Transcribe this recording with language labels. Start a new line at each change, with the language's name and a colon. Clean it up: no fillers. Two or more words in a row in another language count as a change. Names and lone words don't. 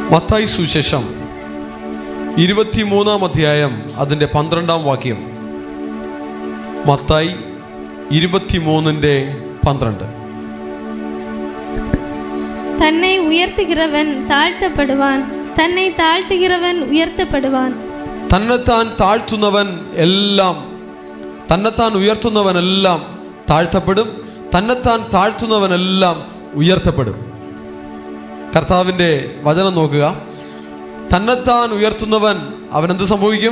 Malayalam: മത്തായി സുവിശേഷം 23-ാം അധ്യായം അതിൻ്റെ 12-ാം വാക്യം. മത്തായി 23:12.
Tamil: தன்னை உயர்த்துகிறவன் தாழ்த்தப்படுவான், தன்னை தாழ்த்துகிறவன் உயர்த்தப்படுவான்.
Malayalam: തന്നെത്താൻ ഉയർത്തുന്നവനെല്ലാം താഴ്ത്തപ്പെടും, തന്നെത്താൻ താഴ്ത്തുന്നവനെല്ലാം ഉയർത്തപ്പെടും. കർത്താവിൻ്റെ വചനം നോക്കുക. തന്നെത്താൻ ഉയർത്തുന്നവൻ അവനെന്ത് സംഭവിക്കും?